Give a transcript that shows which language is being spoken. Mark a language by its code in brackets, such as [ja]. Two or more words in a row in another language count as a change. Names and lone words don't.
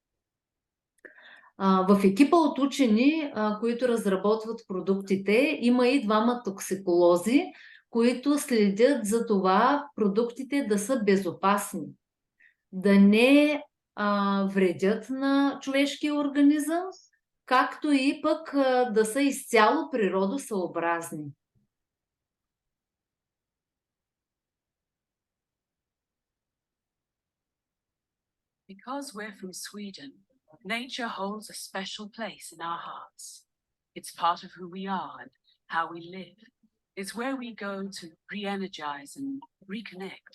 [bg] В екипа от учени, които разработват продуктите, има и двама токсиколози, които следят за това продуктите да са безопасни, да не вредят на човешкия организъм, както и пък да са изцяло природосъобразни. [en] Because we're from Sweden, nature holds a special place in our hearts. It's part of who we are and how we live. It's where we go to re-energize and reconnect.